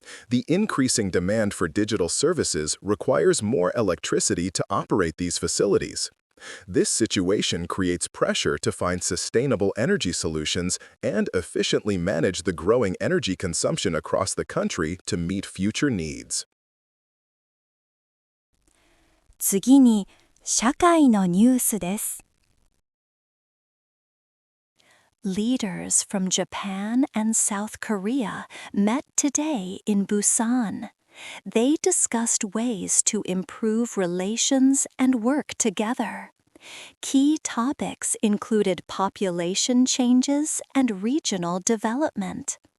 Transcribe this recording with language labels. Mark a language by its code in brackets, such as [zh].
[en] The increasing demand for digital services requires more electricity to operate these facilities. This situation creates pressure to find sustainable energy solutions and efficiently manage the growing energy consumption across the country to meet future needs. [ja] 次に、社会のニュースです。 [en] Leaders from Japan and South Korea met today in Busan. They discussed ways to improve relations and work together. Key topics included population changes and regional development.